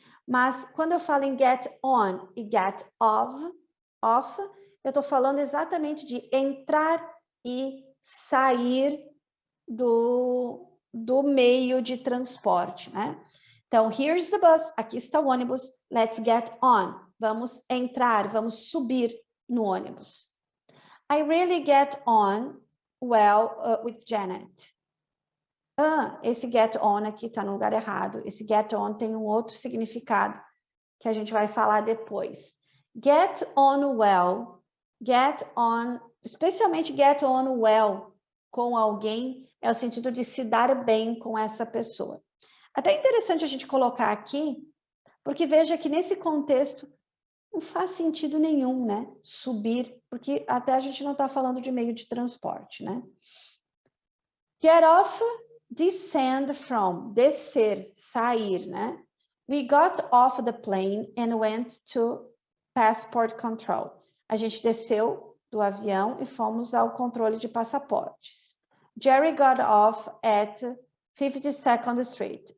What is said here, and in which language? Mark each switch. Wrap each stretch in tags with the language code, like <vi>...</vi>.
<pt>Mas quando eu falo em get on e get off, eu estou falando exatamente de entrar e sair do meio de transporte, né? Então,</pt> <en>here's the bus,</en> <pt>aqui está o ônibus,</pt> <en>let's get on.</en> <pt>Vamos entrar, vamos subir no ônibus.</pt> <en>I really get on well with Janet.</en> <pt>Esse get on aqui está no lugar errado. Esse get on tem um outro significado que a gente vai falar depois. Get on well, get on, especialmente get on well com alguém, é o sentido de se dar bem com essa pessoa. Até interessante a gente colocar aqui, porque veja que nesse contexto, Não faz sentido nenhum, né? Subir, porque até a gente não está falando de meio de transporte, né? Get off,</pt> <en>descend from,</en> <pt>descer, sair, né?</pt> <en>We got off the plane and went to passport control.</en> <pt>A gente desceu do avião e fomos ao controle de passaportes.</pt> <en>Jerry got off at 52nd Street.</en>